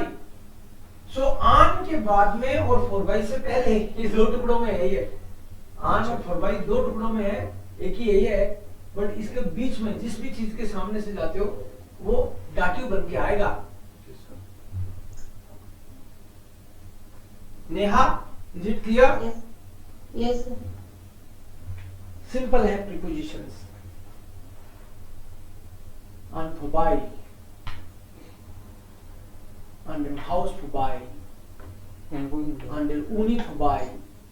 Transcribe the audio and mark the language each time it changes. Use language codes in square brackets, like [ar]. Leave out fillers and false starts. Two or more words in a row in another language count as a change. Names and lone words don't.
[hi] सो आन के बाद में और [de] vorbei [hi] से पहले, ये दो टुकड़ों में है, ये आन और [de] vorbei [hi] दो टुकड़ों में है, एक ही यही है, बट इसके बीच में जिस भी चीज के सामने से जाते हो वो डाटिव बन के आएगा। [en] Neha, is it clear? Yes. Yes, sir. [hi] सिंपल है प्रीपोजिशंस। [de] An vorbei, an dem Haus vorbei, [hi] इनको [de] an der Uni vorbei,